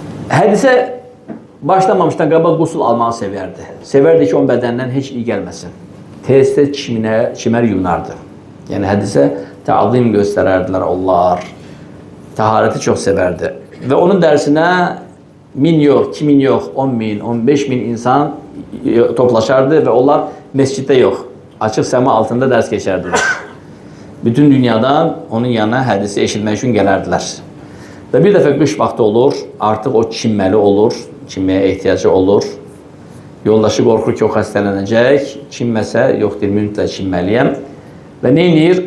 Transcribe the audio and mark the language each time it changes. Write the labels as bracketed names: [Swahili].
[Azerbaijani] Hədisə başlamamışdan qabaq qusul almağı sevərdi. Sevərdi ki, onun bədənindən heç iyi gəlməsin. Tez-tez çimər yunardı. Yəni, hədisə təazim göstərərdilər onlar. Təharəti çox sevərdi. Və onun dərsinə [Turkish] min yok, 2000 yok, 10.000, 15.000 insan toplaşardı ve onlar mescitte yok. Açık sema altında ders geçerdiler. [Azerbaijani] Bütün dünyadan onun yanına hadisi eşitmək üçün gələrdilər. Və bir dəfə qış vaxtı olur, artıq o çinməli olur, çinməyə ehtiyacı olur. Yoldaşı qorxur ki, o xəstələnəcək, çinməsə, yox deyir, mütləq çinməliyəm. Və nə edir?